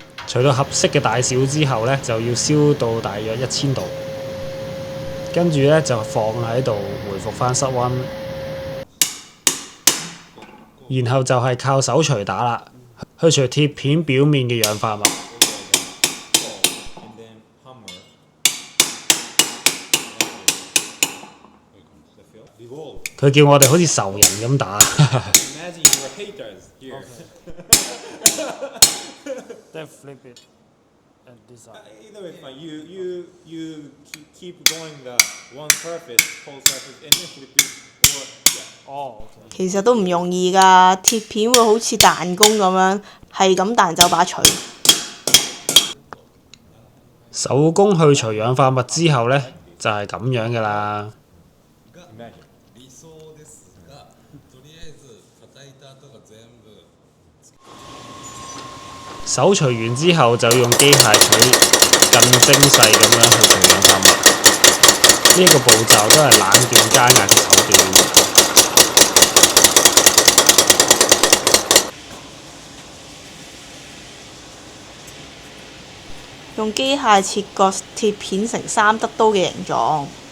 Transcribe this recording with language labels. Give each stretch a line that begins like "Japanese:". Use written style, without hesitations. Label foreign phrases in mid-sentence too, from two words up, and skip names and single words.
Cantonese: 除到合適嘅大小之後呢，就要燒到大約1000度，跟住呢，就放喺度回復返室溫，然後就係靠手錘打啦，去除鐵片表面嘅氧化物。
English: And then hammer. Revolve.
Cantonese: 佢叫我哋好似仇人咁打。
English: Imagine your haters here. Then flip it and this side. Either way, fine. You keep going the one surface, whole surface, and then flip it. Or yeah. 哦，
Cantonese: 其實都唔容易㗎，鐵片會好似彈弓咁樣，係咁彈走把錘。手工去除氧化物之後呢，就係咁樣㗎啦。
English: Imagine.
Japanese: 理想ですが、とりあえず叩いた後が全部。
Cantonese: 手除完之後就用機械錘更精細咁樣去除氧化物。呢個步驟都係冷電加壓嘅手段。用機械切割鐵片成3德刀嘅形狀。